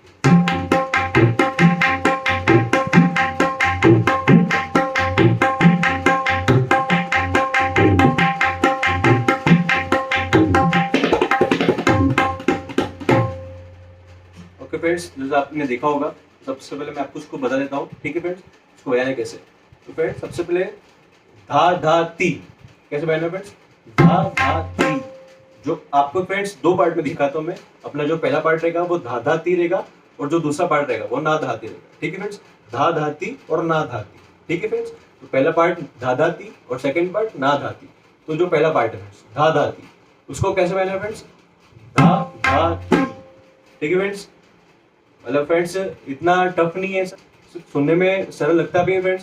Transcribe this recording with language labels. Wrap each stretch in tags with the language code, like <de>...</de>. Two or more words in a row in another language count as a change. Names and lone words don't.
<hi>ओके फ्रेंड्स, जैसे आपने देखा होगा, सबसे पहले मैं आपको उसको बता देता हूँ। ठीक है फ्रेंड्स, इसको बजाना कैसे। तो फ्रेंड्स सबसे पहले धा धा ती कैसे बजाना फ्रेंड्स, धा धा ती। जो आपको फ्रेंड्स 2 पार्ट में दिखाता हूँ मैं। अपना जो पहला पार्ट रहेगा वो धा धा ती रहेगा, और जो दूसरा पार्ट रहेगा वो ना धा ती रहेगा। ठीक है फ्रेंड्स, धा धा ती और ना धा ती। ठीक है फ्रेंड्स, तो पहला पार्ट धा धा ती और सेकंड पार्ट ना धा ती। तो जो पहला पार्ट है फ्रेंड्स धा धा ती, उसको कैसे बजाना है फ्रेंड्स, धा धा ती। ठीक है फ्रेंड्स, मतलब फ्रेंड्स इतना टफ नहीं है, सुनने में सरल लगता भी है फ्रेंड्स।</hi>